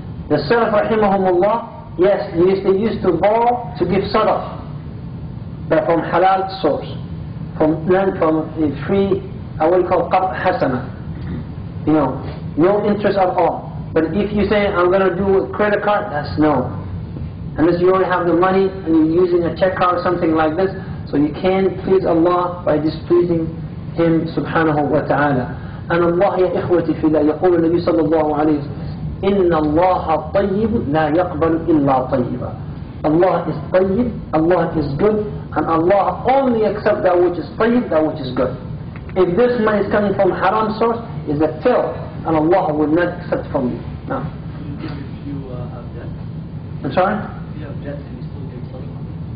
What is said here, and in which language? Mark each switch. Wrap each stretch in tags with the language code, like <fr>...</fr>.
<en>The Salaf rahimahumullah, yes, they used to borrow to give sadaqah, but from halal source, from a free, what we call qard hasana, no interest at all. But if you say, I'm going to do a credit card, that's no. Unless you only have the money and you're using a check card or something like this, so you can't please Allah by displeasing Him subhanahu wa ta'ala.</en> <ar>And Allah ya ikhwati fillah, يقول النبي صلى الله عليه وسلم, إن الله طيب لا يقبل إلا طيبا.</ar> <en>Allah is tayyib, Allah is good, and Allah only accepts that which is tayyib, that which is good. If this money is coming from haram source, is a filth, and Allah will not accept from you. No. If you have debt. I'm sorry? If you have debt and you still give sadaqah.</en>